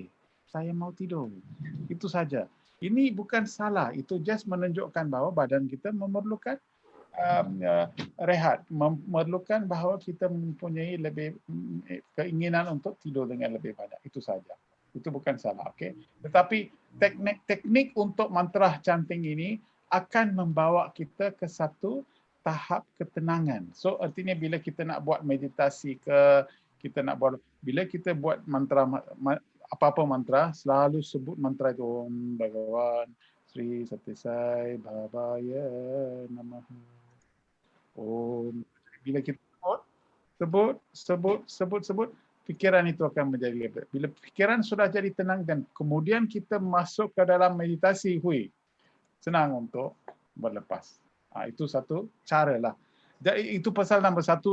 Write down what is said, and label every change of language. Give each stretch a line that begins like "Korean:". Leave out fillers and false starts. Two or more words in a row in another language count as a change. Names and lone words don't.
Malay: Saya mau tidur. Itu saja. Ini bukan salah. Itu just menunjukkan bahawa badan kita memerlukan rehat, memerlukan bahawa kita mempunyai lebih keinginan untuk tidur dengan lebih banyak. Itu saja. Itu bukan salah, okey. Tetapi teknik untuk
English: mantra chanting
Malay: ini akan membawa kita ke satu tahap ketenangan. So artinya bila kita nak buat meditasi bila kita buat mantra, apa-apa mantra, selalu sebut mantra itu
Sanskrit: ॐ भगवान श्री सत्य साई बाबा य नमः.
Malay: Om. Bila kita sebut, fikiran itu akan menjadi lebih. Bila fikiran sudah jadi tenang dan kemudian kita masuk ke dalam meditasi, senang untuk berlepas. Itu satu cara lah. Jadi itu pasal nombor 1.